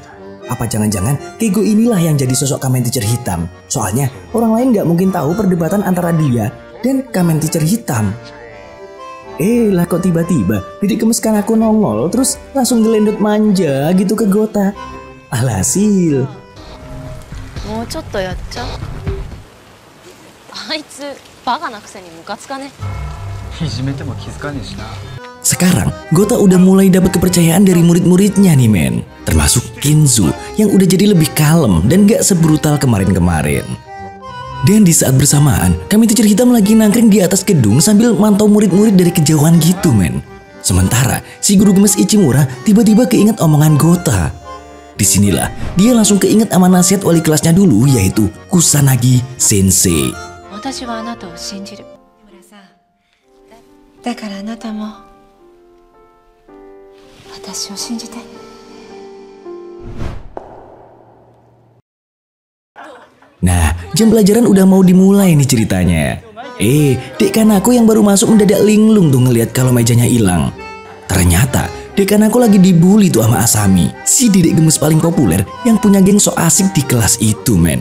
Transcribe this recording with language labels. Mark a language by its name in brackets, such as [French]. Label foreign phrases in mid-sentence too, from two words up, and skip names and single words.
[Indonesian] Apa jangan-jangan Keigo inilah yang jadi sosok Kamen Teacher hitam? Soalnya orang lain gak mungkin tahu perdebatan antara dia dan Kamen Teacher hitam. Lah kok tiba-tiba Didik Gemes Kanako nongol terus langsung gelendot manja gitu ke Gota. Alhasil, [Japanese] もうちょっとやっちゃう。あいつバカなくせにムカつかね。いじめても気づかねえしな。 [Indonesian] sekarang Gota udah mulai dapat kepercayaan dari murid-muridnya nih men. Termasuk Kenzo yang udah jadi lebih kalem dan gak sebrutal kemarin-kemarin. Dan di saat bersamaan, Kamen Teacher hitam lagi nangkring di atas gedung sambil mantau murid-murid dari kejauhan gitu men. Sementara si guru gemes Ichimura tiba-tiba keinget omongan Gota. Disinilah dia langsung keinget sama nasihat wali kelasnya dulu yaitu Kusanagi Sensei. [Japanese] 私はあなたを信じる。だからあなたも私を信じて。 [Indonesian] Nah, jam pelajaran udah mau dimulai nih ceritanya. Dek Kanako yang baru masuk mendadak linglung tuh ngeliat kalau mejanya hilang. Ternyata Dek Kanako lagi dibully tuh sama Asami, si dedek gemes paling populer yang punya geng so asik di kelas itu men.